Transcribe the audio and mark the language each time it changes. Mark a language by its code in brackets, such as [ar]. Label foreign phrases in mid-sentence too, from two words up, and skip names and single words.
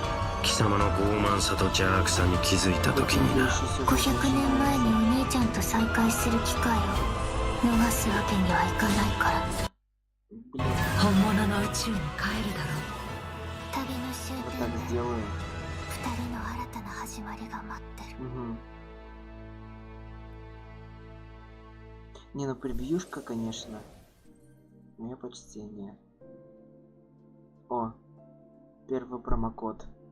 [ja] 貴様の傲慢さと邪悪さに気づいた時にな。 500年前にお兄ちゃんと再会する機会を逃すわけにはいかないから。本物の宇宙に帰るだろう。旅の終点で2人の新たな始まりが待ってる。 [ru] Не, ну превьюшка, конечно. Мое почтение. О, первый промокод.